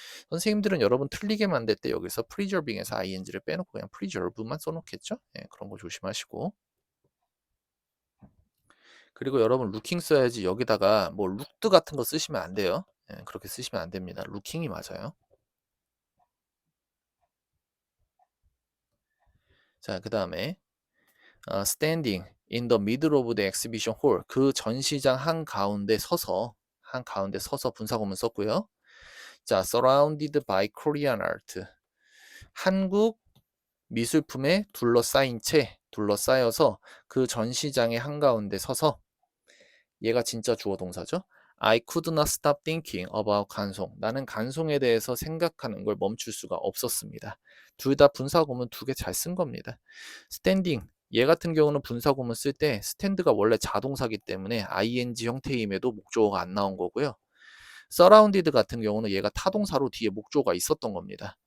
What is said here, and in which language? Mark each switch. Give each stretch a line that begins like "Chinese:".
Korean: 선생님들은 여러분 틀리게 만들 때 여기서 preserving에서 ing를 빼놓고 그냥 preserve만 써놓겠죠? 그런 거 조심하시고. 그리고 여러분 looking 써야지 여기다가 뭐 looked 같은 거 쓰시면 안 돼요. 그렇게 쓰시면 안 됩니다. looking이 맞아요. 자, 그 다음에
English: standing in the middle of the exhibition hall.
Korean: 그 전시장 한가운데 서서 분사구문 썼고요.
English: 자, surrounded by Korean art.
Korean: 한국 미술품에 둘러싸여서 그 전시장의 한가운데 서서 얘가 진짜 주어 동사죠.
English: I could not stop thinking about 간송.
Korean: 나는 간송에 대해서 생각하는 걸 멈출 수가 없었습니다. 둘 다 분사구문 두 개 잘 쓴 겁니다.
English: standing.
Korean: 얘 같은 경우는 분사구문 쓸 때 스탠드가 원래 자동사기 때문에 ing 형태임에도 목적어가 안 나온 거고요. surrounded 같은 경우는 얘가 타동사로 뒤에 목조가 있었던 겁니다.